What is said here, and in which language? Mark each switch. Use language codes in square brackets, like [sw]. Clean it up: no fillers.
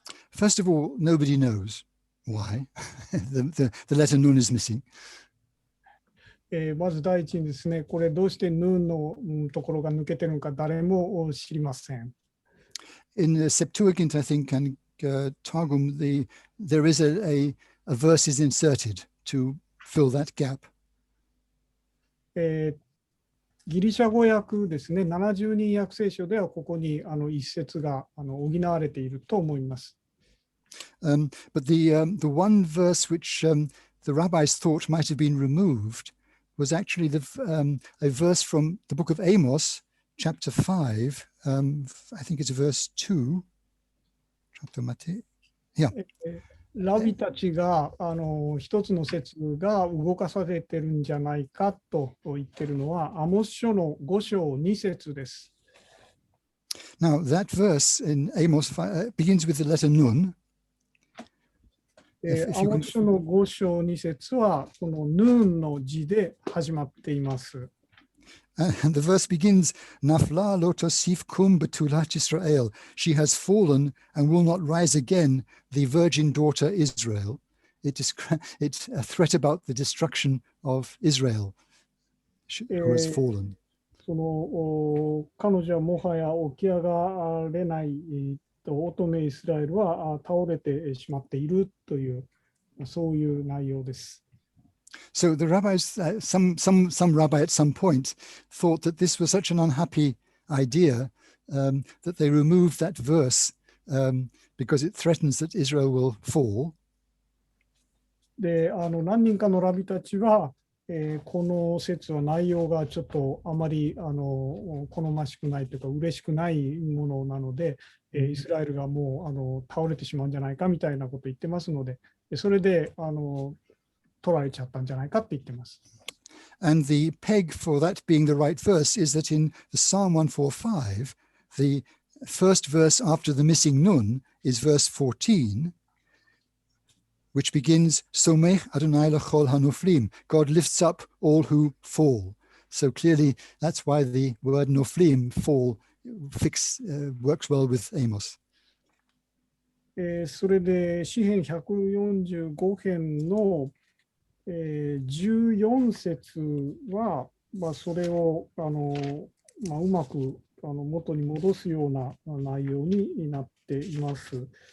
[en] First of all, nobody knows why the letter nun is missing. [ja] まず第一にですね、これどうしてヌーンのところが抜けてるのか誰も知りません。 [en] In the Septuagint, I think, and Targum, there is a verse is inserted to fill that gap. [ja] ギリシャ語訳ですね、70人訳聖書ではここに一節が補われていると思います。 [en] But the one verse which the rabbis thought might have been removed was actually a verse from the book of Amos, chapter 5. I think it's verse 2. Yeah. [ja] ラビたちが一つの説が動かされてるんじゃないかと言ってるのは、アモス書の5章2節です。 [en] Now, that verse in Amos begins with the letter Nun. [ja] アモス書の5章2節は、このヌーンの字で始まっています。 [en] And the verse begins, [he] Nafla lo tosif kum betulat Israel. [en] She has fallen and will not rise again, the virgin daughter Israel. It's a threat about the destruction of Israel, who has fallen. [ja] その彼女はもはや起き上がれない乙女イスラエルは倒れてしまっているという、そういう内容です。 [en] So the rabbis, some rabbi at some point thought that this was such an unhappy idea that they removed that verse because it threatens that Israel will fall. [ja] で、何人かのラビたちは、この説は内容がちょっとあまり好ましくないというか嬉しくないものなので、イスラエルがもう倒れてしまうんじゃないかみたいなことを言ってますので、それで取られちゃったんじゃないかって言ってます。 [en] And the peg for that being the right verse is that in the Psalm 145, the first verse after the missing nun is verse 14, which begins, [he] Somech Adonai lechol hanoflim. [en] God lifts up all who fall. So clearly that's why the word noflim, fall, works well with Amos. [ja] それで詩編145編の14節は、それをうまく元に戻すような内容になっています。